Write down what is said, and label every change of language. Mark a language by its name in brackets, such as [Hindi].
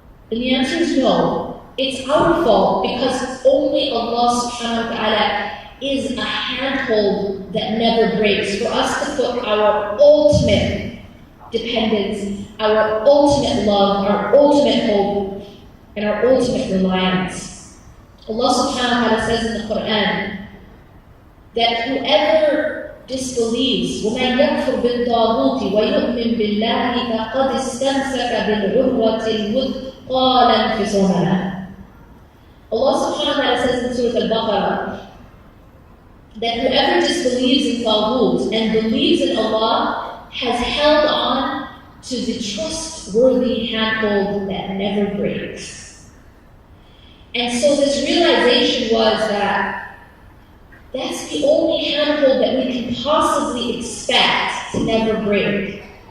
[English] And the answer is no. It's our fault because only Allah subhanahu wa ta'ala is a handhold that never breaks. For us to put our ultimate dependence, our ultimate love, our ultimate hope, and our ultimate reliance. Allah subhanahu wa ta'ala says in the Quran that whoever disbelieves, [Arabic] وَمَنْ يَكْفُرْ بِالطَّاغُوتِ وَيُؤْمِنْ بِاللَّهِ فَقَدْ اسْتَمْسَكَ بِالْعُرْوَةِ الْوُثْقَى لَا انْفِصَامَ لَهَا. [English] Allah subhanahu wa ta'ala says in Surah Al-Baqarah that whoever disbelieves in Taghut and believes in Allah has held on to the trustworthy handhold that never breaks. And so this realization was that that's the only handhold that we can possibly expect to never break.